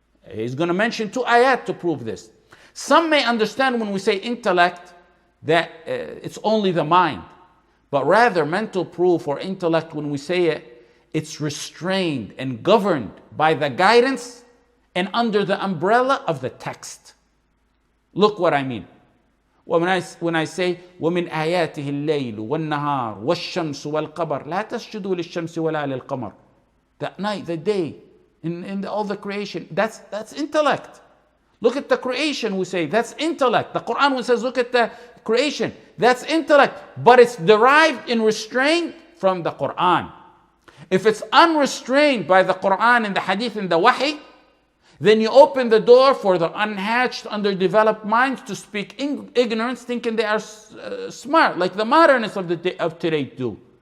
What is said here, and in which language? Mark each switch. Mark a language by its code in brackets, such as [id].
[en] He's going to mention 2 ayat to prove this. Some may understand when we say intellect that it's only the mind, but rather mental proof or intellect, when we say it, it's restrained and governed by the guidance and under the umbrella of the text. Look what I mean. When I say [ar] وَمِنْ آيَاتِهِ اللَّيْلُ وَالنَّهَارُ وَالشَّمْسُ وَالْقَمَرُ لَا تَسْجُدُوا لِلشَّمْسِ وَلَا لِلْقَمَرِ. [en] The night, the day, in all the creation, that's intellect. Look at the creation, we say, that's intellect. The Quran, when it says, look at the creation, that's intellect. But it's derived in restraint from the Quran. If it's unrestrained by the Quran and the Hadith and the Wahi, then you open the door for the unhatched, underdeveloped minds to speak ignorance, thinking they are smart, like the modernists of today do.